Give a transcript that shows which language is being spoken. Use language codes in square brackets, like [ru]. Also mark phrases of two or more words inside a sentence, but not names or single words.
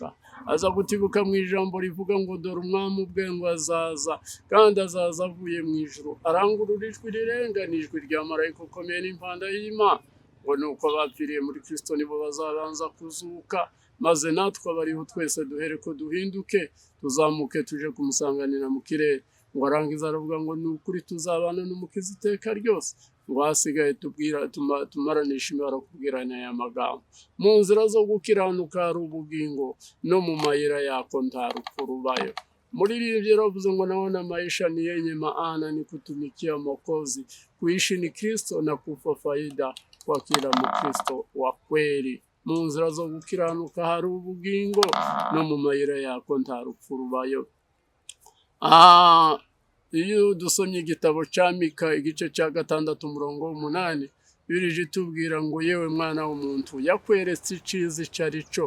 [rw] Aza gutibuka mu ijambo rivuga ngo dore umwami ubwe ngo azaza, kandi azaza avuye mu ijuru, arangurura ijwi rirenga n'ijwi rya marayika ukomeye n'impanda y'Imana, ngo nuko abapfiriye muri Kristo nibo bazabanza kuzuka, maze natwe abariho twese duhere ko duhinduke, tuzamuke tuje kumusanganira mu kirere. Ngo arangiza aravuga ngo ni ukuri tuzabana n'umukiza iteka ryose, ngo hasigaye tumaranisha imibare kubwirana aya magambo. Mu nzira zo gukiranuka hari ubugingo, no mu mayira yako nta rupfu rubayo. Muri Biblia yaravuze ngo [sw] naona maisha ni yenye maana ni kutumikia Mwokozi, kuishi ni Kristo na kufa faida kwa kila Mkristo wa kweli. [rw] Mu nzira zo gukiranuka hari ubugingo, no mu mayira yako nta rupfu rubayo. Iyo dusomye igitabo cya Mika igice cya 6:8, Bibiliya itubwira ngo yewe mwana w'umuntu, yakweretse iciza icyo ari cyo.